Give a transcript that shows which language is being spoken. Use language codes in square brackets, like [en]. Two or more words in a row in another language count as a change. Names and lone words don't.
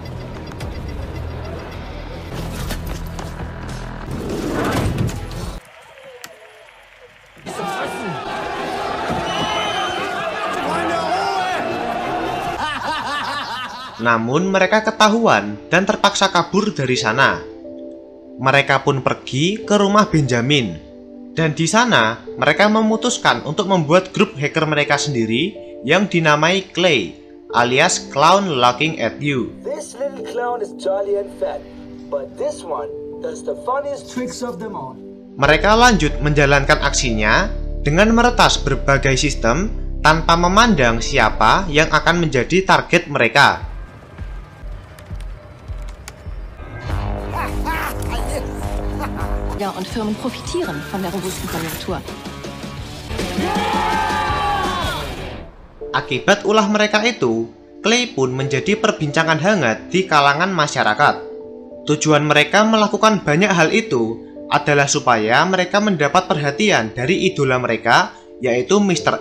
[id] Namun mereka ketahuan dan terpaksa kabur dari sana. Mereka pun pergi ke rumah Benjamin. Dan di sana mereka memutuskan untuk membuat grup hacker mereka sendiri yang dinamai Clay, alias Clown Looking at You. [en] This little clown is jolly and fat, but this one does the funniest tricks of them all. [id] Mereka lanjut menjalankan aksinya dengan meretas berbagai sistem tanpa memandang siapa yang akan menjadi target mereka. [de] Und Firmen profitieren von der robusten Konjunktur. [id] Akibat ulah mereka itu, Clay pun menjadi perbincangan hangat di kalangan masyarakat. Tujuan mereka melakukan banyak hal itu adalah supaya mereka mendapat perhatian dari idola mereka, yaitu Mr.